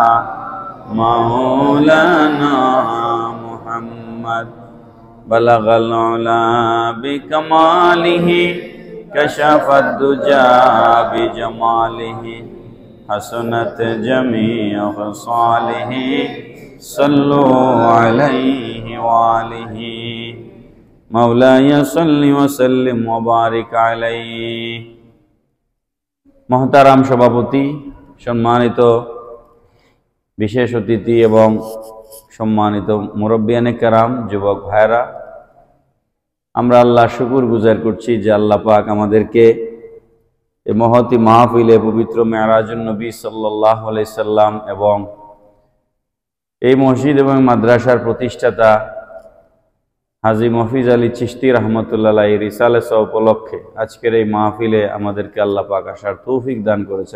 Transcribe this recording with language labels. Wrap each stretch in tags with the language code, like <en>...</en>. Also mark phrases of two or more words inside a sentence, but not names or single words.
<ar>مولانا محمد بلغ العلى بكماله كشف الدجى بجماله حسنت جميع خصاله صلوا عليه وآله مولاي صل وسلم وبارك عليه.</ar> <bn>মুহতারাম সভাপতি সম্মানিত বিশেষ অতিথি এবং সম্মানিত মুরুব্বিয়ানে কেরাম যুবক ভাইরা আমরা আল্লাহ শুকর গুজার করছি যে আল্লাহ পাক আমাদেরকে এই মহতি মাহফিলে পবিত্র মেরাজুন নবী</bn> <ar>صلى الله عليه سلم</ar> <bn>এবং এই মসজিদ এবং মাদ্রাসার প্রতিষ্ঠাতা হাজী মফিজ আলী চিশতি</bn> <ar>رحمة الله عليه</ar> <bn>রিসালাত উপলক্ষে আজকের এই মাহফিলে আমাদেরকে আল্লাহ পাক আসার তৌফিক দান করেছেন।</bn>